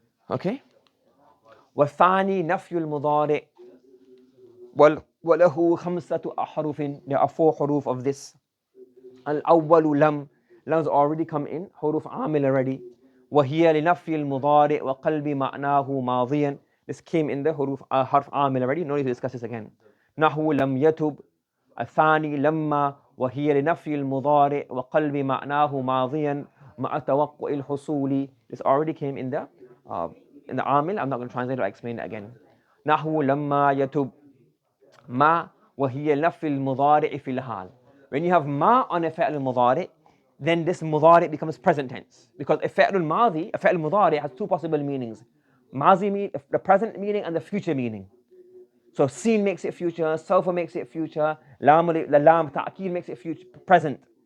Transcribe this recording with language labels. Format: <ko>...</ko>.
<ar>Okay? وَالثَّانِي نَفْيُ الْمُضَارِعِ وَلَهُ خَمْسَةُ أَحْرُفٍ.</ar> <en>There are 4 huruf of this.</en> <ar>الْأَوَّلُ لَمْ.</ar> <en>Lam's already come in, huruf amil already.</en> <ar>وَهِيَ لِنَفْيِ الْمُضَارِعِ وَقَلْبِ مَعْنَاهُ مَاضِيًا.</ar> <en>This came in the huruf harf amil already, no need to discuss this again.</en> <ar>نَحْوُ لَمْ يَتُبْ. الثاني لما وهي لنفي المضارع وقلب معناه ماضيا مع توقع الحصول.</ar> <en>This already came in the amil. I'm not going to translate or explain it again.</en> <ar>نحو لما يتب ما وهي لنفي المضارع في الحال.</ar> <en>When you have ma on a فعل المضارع, then this مضارع becomes present tense, because a فعل الماضي, a فعل المضارع has two possible meanings. ماضي mean the present meaning and the future meaning. So sin makes it future, sawfa makes it future, lam ta'kid makes it future, present.</en>